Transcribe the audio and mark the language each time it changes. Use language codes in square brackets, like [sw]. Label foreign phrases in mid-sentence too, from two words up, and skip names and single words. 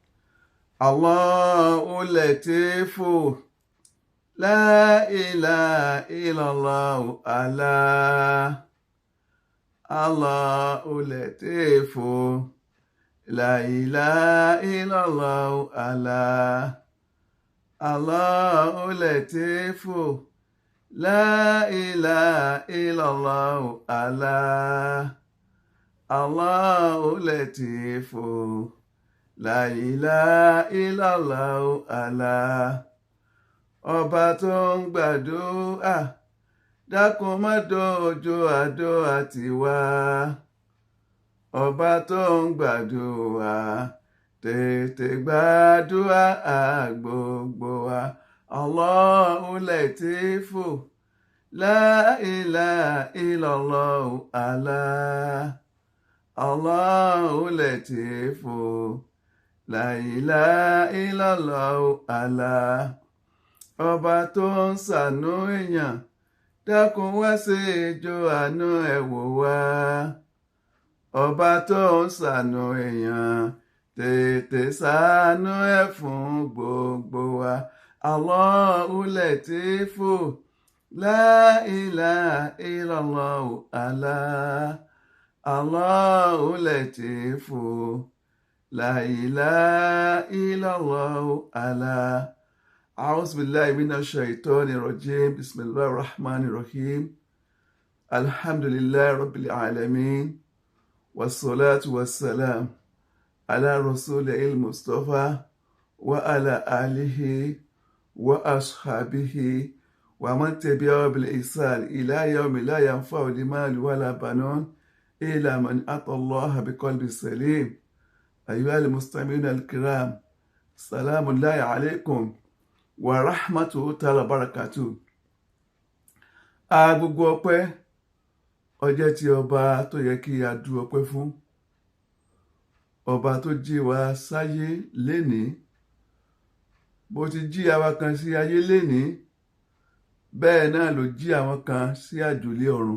[ar] الله لطيف لا إله إلا الله الله لطيف لا إله إلا الله الله لطيف لا إله إلا الله الله لطيف لا إله إلا الله [yo] ọba tó ń gbàdúrà dákun má dojú àdúrà tiwa ọba tó ń gbàdúrà tètè gbàdúrà gbogbo wa [ar] الله لطيف لا إله إلا الله الله لطيف لا إله إلا الله [yo] ọba tó ń ṣàánú èèyàn dákun wá ṣe ìjọ àánú ẹ̀ wò wá ọba tó ń ṣàánú èèyàn tètè ṣàánú ẹ̀ fún gbogbo wa [ar] الله لطيف لا إله إلا الله الله لطيف لا إله إلا الله أعوذ بالله من الشيطان الرجيم بسم الله الرحمن الرحيم الحمد لله رب العالمين والصلاة والسلام على رسول المصطفى وعلى آله وأصحابه ومن تبعه بالإحسان إلى يوم لا ينفع مال ولا بنون إلا من أتى الله بقلب سليم أيها المستمعون الكرام سلام الله عليكم ورحمة تعالى بركاته. [yo] Gbogbo ọpẹ́ ọjẹ́ tí ọba tó yẹ kí a dú ọpẹ́ fún, ọba tó jí wa sáyé lénìí, bó ti jí àwa kan sí ayé lénìí bẹ́ẹ̀ náà ló jí àwọn kan sí àjùlé ọ̀run.